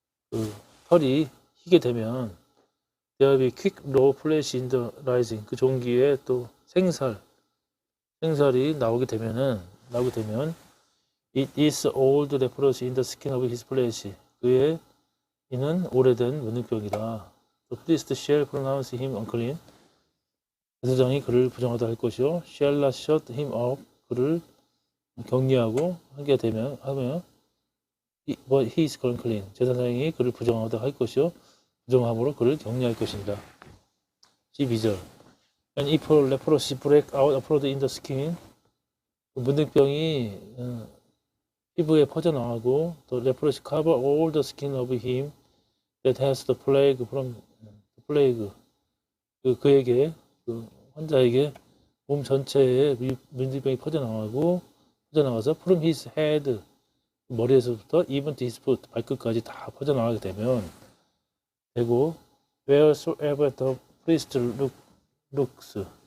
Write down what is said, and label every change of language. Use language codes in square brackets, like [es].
[ko] 그 털이 희게 되면 [en] there be quick raw flesh in the rising. [ko] 그 종기에 또 생살이 나오게 되면 [en] it is old leprosy in the skin of his flesh. [ko] 이는 오래된 문둥병이라. [en] The priest shall pronounce him unclean. [ko] 제사장이 그를 부정하다 할 것이요. [en] shall not shut him up. [ko] 그를 격리하고 하게 되면 하면 [en] but he is unclean. [ko] 제사장이 그를 부정하다 할 것이요. 부정함으로 그를 격리할 것입니다. 12절. [en] And if leprosy break out abroad in the skin, [ko] 문둥병이 피부에 퍼져나가고 [en] the leprosy cover all the skin of him that has the plague from the plague. [ko] 그에게 그 환자에게 몸 전체에 문둥병이 퍼져나가서 [en] from his head [ko] 머리에서부터 [en] even to his foot [ko] 발끝까지 다 퍼져나가게 되고 [en] wheresoever the priest looks